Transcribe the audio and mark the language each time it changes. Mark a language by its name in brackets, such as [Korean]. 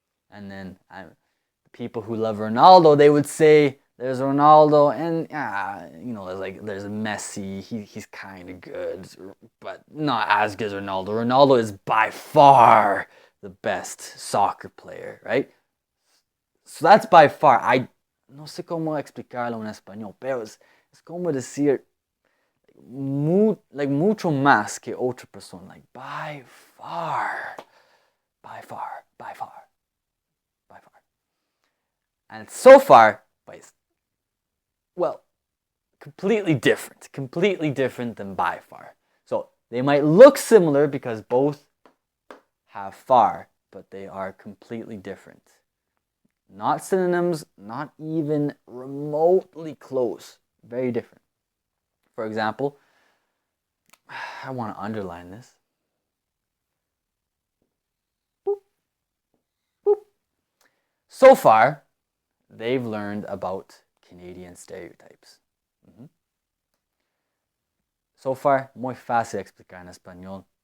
[English] And then people who love Ronaldo, they would say, there's Ronaldo, and there's Messi. He's kind of good, but not as good as Ronaldo. Ronaldo is by far the best soccer player, right? So that's by far. [Spanish] I no sé cómo explicarlo en español, pero es como decir mucho más que otra persona. [English] Like by far, by far, by far, by far. And so far, pues, well, completely different than by far. So they might look similar because both have far, but they are completely different. Not synonyms, not even remotely close. Very different. For example, I want to underline this. Boop, boop. So far, they've learned about Canadian stereotypes. [Spanish] So far, muy fácil explicar en español.